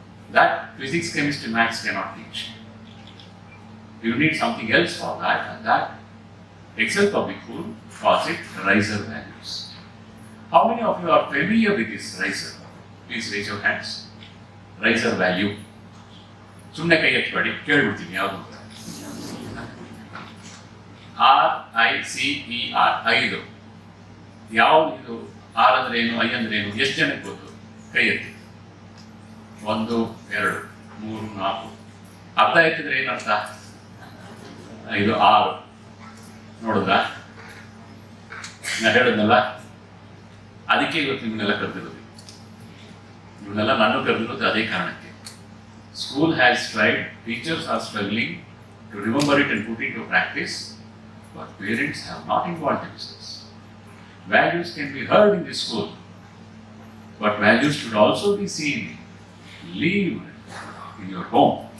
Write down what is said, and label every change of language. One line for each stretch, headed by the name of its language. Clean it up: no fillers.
English: That physics, chemistry, maths cannot teach. You need something else for that, and that Excel Public School calls it RISER values. How many of you are familiar with this RISER? Please raise your hands. RISER value.
Kannada: ಸುಮ್ಮನೆ ಕೈ ಎತ್ಬೇಡಿ, ಕೇಳ್ಬಿಡ್ತೀನಿ ಯಾವುದು ಅಂತ. RICER 5. ಯಾವುದು ಇದು? R ಅಂದ್ರೆ ಏನು, I ಅಂದ್ರೆ ಏನು? ಎಷ್ಟು ಜನಕ್ಕೆ ಗೊತ್ತು? ಕೈ ಎತ್ತಿ. 1, 2, 3, 4. ಅರ್ಧ ಎತ್ತಿದ್ರೆ ಏನರ್ಥ? 5, 6. ನೋಡಿದ್ರಾ? ನಾ ಹೇಳಿದ್ನಲ್ಲ, ಅದಕ್ಕೆ ಇವತ್ತು ನಿಮ್ಮನ್ನೆಲ್ಲ ಕರೆದಿರೋದು. ಇವನ್ನೆಲ್ಲ ನಾನು ಕರೆದಿರೋದು ಅದೇ ಕಾರಣಕ್ಕೆ.
English: School has tried, teachers are struggling to remember it and put it into practice, but parents have not involved themselves. Values can be heard in the school, but values should also be seen, lived in your home.